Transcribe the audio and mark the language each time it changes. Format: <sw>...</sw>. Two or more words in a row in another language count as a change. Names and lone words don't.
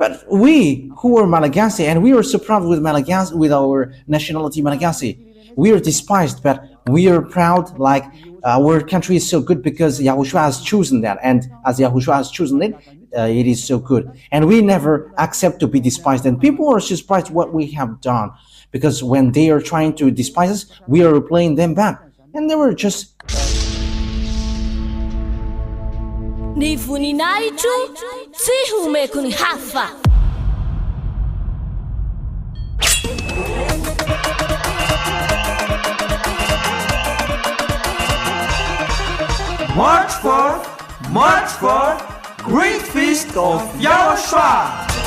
<en>But we who are Malagasy, and we are so proud with Malagasy, with our nationality Malagasy, we are despised, but we are proud like our country is so good because Yahushua has chosen that, and as Yahushua has chosen it, it is so good. And we never accept to be despised, and people are surprised what we have done, because when they are trying to despise us, we are replaying them back, and they were just</en> <mg>Ny voninahitro tsy homeko ny hafa.</mg> <en>March 4th, Great Feast of YAHOSHUAH.</en>